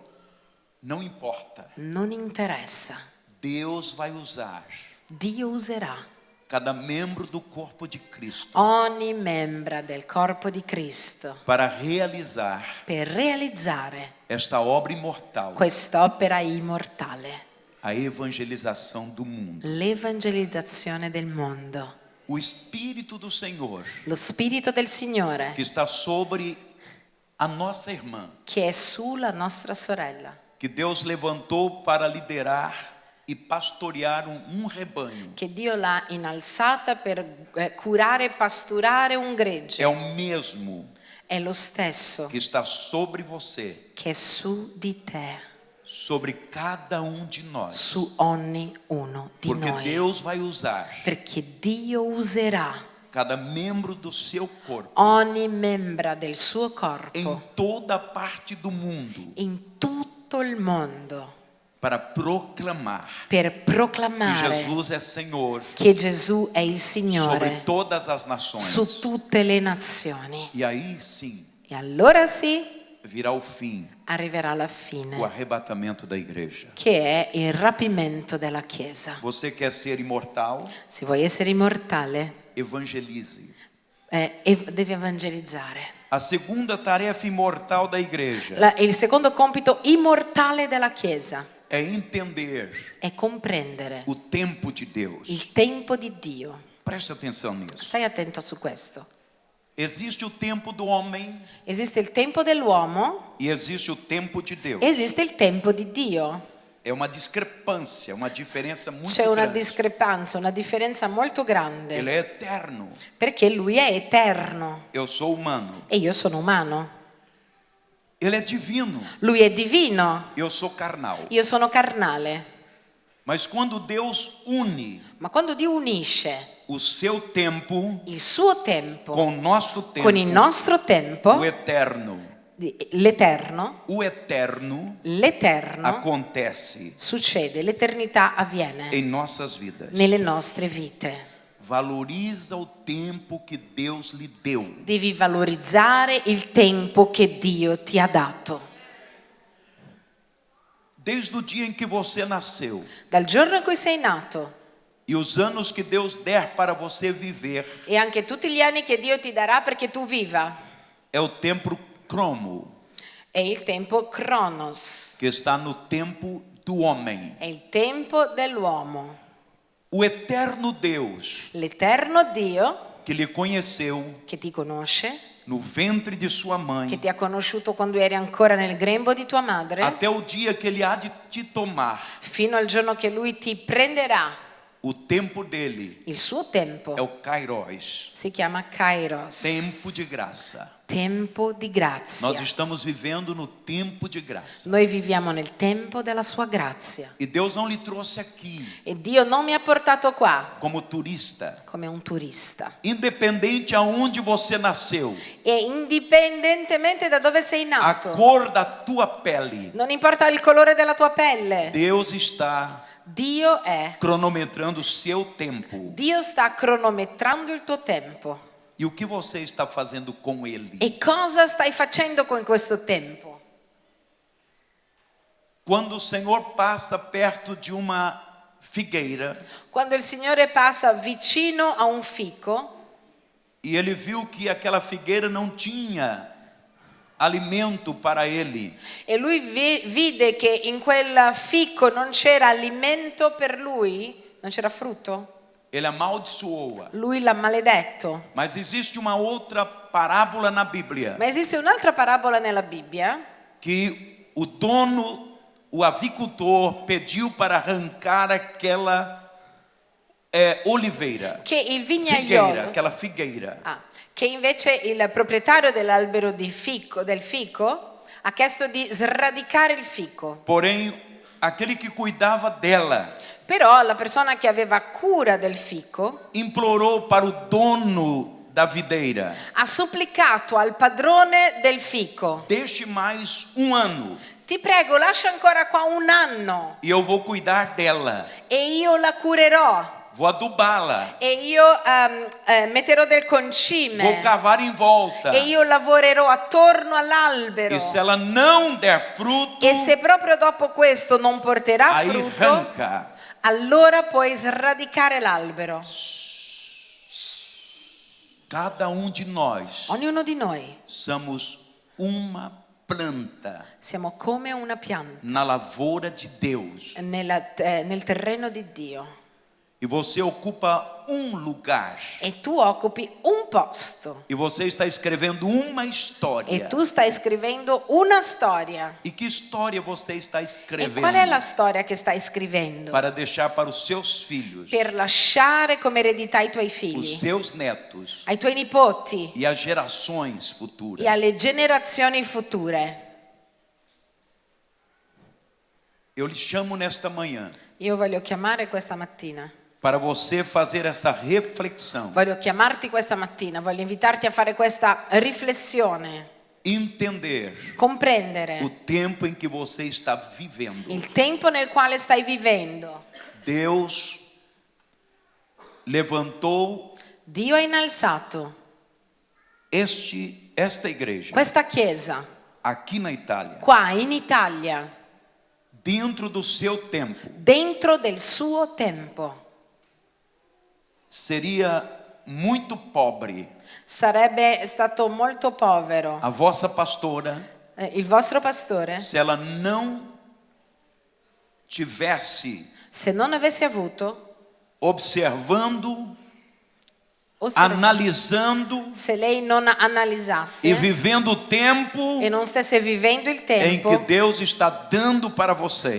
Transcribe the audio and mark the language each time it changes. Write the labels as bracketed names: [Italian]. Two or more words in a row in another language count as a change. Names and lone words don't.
[Portuguese] Não importa. [Italian] Non interessa. [Portuguese] Deus vai usar [Italian] Dio userà [Portuguese] cada membro do corpo de Cristo [Italian] ogni membra del corpo di Cristo [Portuguese] para realizar [Italian] per realizzare [Portuguese] esta obra imortal, [Italian] quest'opera immortale, [Portuguese] a evangelização do mundo. [Italian] l'evangelizzazione del mondo. [Portuguese] O Espírito do Senhor [Italian] Lo Spirito del Signore [Portuguese] que está sobre a nossa irmã, [Italian] che è sulla nostra sorella, [Portuguese] que Deus levantou para liderar e pastorear um rebanho, [Italian] che Dio l'ha innalzata per curare e pasturare un gregge. [Portuguese] é o mesmo [Italian] È lo stesso [Portuguese] que está sobre você, [Italian] che è su di te, [Portuguese] sobre cada de nós. [Italian] su ognuno di [Portuguese] Porque [Italian] noi. [Portuguese] Deus vai usar [Italian] Perché Dio userà [Portuguese] cada membro do seu corpo [Italian] ogni membra del suo [Portuguese] em [Italian] corpo [Portuguese] toda parte do mundo [Italian] in tutto il mondo [Portuguese] para proclamar [Italian] per [Portuguese] que [Italian] proclamare [Portuguese] Jesus é Senhor [Italian] che Gesù è il [Portuguese] sobre [Italian] Signore [Portuguese] todas as nações. [Italian] su tutte le nazioni. [Portuguese] E aí sim [Italian] E allora sì, [Portuguese] virá o fim, [Italian] arriverà la [Portuguese] o [Italian] fine, [Portuguese] arrebatamento da igreja. [Italian] che è il rapimento della Chiesa. [Portuguese] Você quer ser imortal? [Italian] Se vuoi essere immortale, [Portuguese] Evangelize. [Italian] devi evangelizzare. [Portuguese] A segunda tarefa imortal da igreja [Italian] Il secondo compito immortale della Chiesa [Portuguese] é entender [Italian] è comprendere [Portuguese] o tempo de Deus. [Italian] il tempo di Dio. [Portuguese] Preste atenção nisso. [Italian] Stai attento su questo. [Portuguese] Existe o tempo do homem [Italian] Esiste il tempo dell'uomo, [Portuguese] e existe o tempo de Deus. [Italian] esiste il tempo di Dio. [Portuguese] É uma discrepância, uma diferença muito [Italian] C'è una [Portuguese] grande. [Italian] discrepanza, una differenza molto grande, [Portuguese] Ele é eterno. [Italian] perché lui è eterno [Portuguese] Eu sou humano. [Italian] e io sono umano. [Portuguese] Ele é divino. [Italian] Lui è divino, [Portuguese] Eu sou carnal. [Italian] io sono carnale. [Portuguese] Mas quando Deus une [Italian] Ma quando Dio unisce [Portuguese] o seu tempo [Italian] il suo tempo [Portuguese] com o nosso tempo, [Italian] con il nostro tempo, [Portuguese] o eterno [Italian] l'eterno [Portuguese] acontece [Italian] succede, l'eternità avviene [Portuguese] em nossas vidas. [Italian] nelle nostre vite. [Portuguese] Valoriza o tempo que Deus lhe deu. [Italian] Devi valorizzare il tempo che Dio ti ha dato. [Portuguese] Desde o dia em que você nasceu [Italian] Dal giorno in cui sei nato [Portuguese] e os anos que Deus der para você viver, [Italian] e anche tutti gli anni che Dio ti darà perché tu viva, [Portuguese] é o tempo cromo, [Italian] è il tempo Cronos, [Portuguese] que está no tempo do homem. [Italian] è il tempo dell'uomo. [Portuguese] O eterno Deus [Italian] L'eterno Dio [Portuguese] que lhe conheceu [Italian] che ti conosce, [Portuguese] no ventre de sua mãe, [Italian] che ti ha conosciuto quando eri ancora nel grembo di tua madre, [Portuguese] até o dia que ele há de te tomar [Italian] fino al giorno che lui ti prenderà [Portuguese] O tempo dele [Italian] Il suo tempo [Portuguese] é o Kairos, [Italian] si chiama Kairos. [Portuguese] tempo de graça. [Italian] Tempo di grazia. [Portuguese] Nós estamos vivendo no tempo de graça. [Italian] Noi viviamo nel tempo della sua grazia. [Portuguese] E Deus não lhe trouxe aqui [Italian] E Dio non mi ha portato qua [Portuguese] como turista. [Italian] come un turista. [Portuguese] Independente aonde você nasceu, [Italian] E indipendentemente da dove sei [Portuguese] a [Italian] nato, [Portuguese] cor da tua pele, [Italian] non importa il colore della tua pelle, [Portuguese] Deus está [Italian] Dio è. [Portuguese] cronometrando o seu tempo. [Italian] Dio sta cronometrando il tuo tempo. [Portuguese] E o que você está fazendo com ele? [Italian] E cosa stai facendo con questo tempo? [Portuguese] Quando o Senhor passa perto de uma figueira [Italian] Quando il Signore passa vicino a un fico [Portuguese] e ele viu que aquela figueira não tinha alimento para ele, [Italian] e lui vide che in quel fico non c'era alimento per lui, non c'era frutto, [Portuguese] ele amaldiçoou-a. [Italian] lui l'ha maledetto. [Portuguese] Mas existe uma outra parábola na Bíblia [Italian] Ma esiste un'altra parabola nella Bibbia [Portuguese] que o dono, o avicultor, pediu para arrancar aquela oliveira, [Italian] che il [Portuguese] figueira, [Italian] vignaiolo, [Portuguese] aquela figueira. [Italian] che invece il proprietario dell'albero del fico ha chiesto di sradicare il fico. [Portuguese] Porém, aquele que cuidava dela [Italian] Però la persona che aveva cura del fico [Portuguese] implorou para o dono da videira: [Italian] ha supplicato al padrone del fico: [Portuguese] deixe mais um ano [Italian] ti prego, lascia ancora qua un anno [Portuguese] e eu vou cuidar dela, [Italian] e io la curerò [Portuguese] vou adubá-la, [Italian] e io metterò del concime [Portuguese] vou cavar em volta. [Italian] e io lavorerò attorno all'albero. [Portuguese] E se ela não der fruto, [Italian] E se proprio dopo questo non porterà [Portuguese] aí [Italian] frutto, [Portuguese] arranca. [Italian] allora puoi sradicare l'albero. [Portuguese] Cada di nós [Italian] Ognuno di noi [Portuguese] somos uma planta [Italian] siamo come una pianta [Portuguese] na lavoura de Deus. [Italian] nel terreno di Dio. [Portuguese] E você ocupa um lugar. [Italian] E tu occupi un posto. [Portuguese] E você está escrevendo uma história. [Italian] E tu stai scrivendo una storia. [Portuguese] E que história você está [Italian] E [Portuguese] escrevendo? [Italian] qual è la storia che stai scrivendo? [Portuguese] Para deixar para os seus filhos, [Italian] Per lasciare come eredità ai tuoi [Portuguese] os [Italian] figli, [Portuguese] seus netos [Italian] ai tuoi nipoti [Portuguese] e às gerações futuras. [Italian] e alle generazioni future. [Portuguese] Eu lhe chamo nesta manhã [Italian] Io voglio chiamare questa mattina. [Portuguese] para você fazer essa reflexão, [Italian] Voglio chiamarti questa mattina, voglio invitarti a fare questa riflessione, [Portuguese] entender [Italian] comprendere [Portuguese] o tempo em que você está vivendo. [Italian] il tempo nel quale stai vivendo. [Portuguese] Deus levantou [Italian] Dio ha innalzato [Portuguese] esta igreja [Italian] questa chiesa [Portuguese] aqui na Itália, [Italian] qua in Italia, [Portuguese] dentro do seu tempo. [Italian] dentro del suo tempo. [Portuguese] Seria muito pobre [Italian] Sarebbe stato molto povero [Portuguese] a vossa pastora [Italian] il vostro pastore [Portuguese] se ela não tivesse [Italian] se non avesse avuto [Portuguese] observando, [Italian] osservato, [Portuguese] analisando [Italian] se lei non analizzasse [Portuguese] e vivendo o tempo [Italian] e non stesse vivendo il [Portuguese] em [Italian] tempo [Portuguese] que Deus está dando para vocês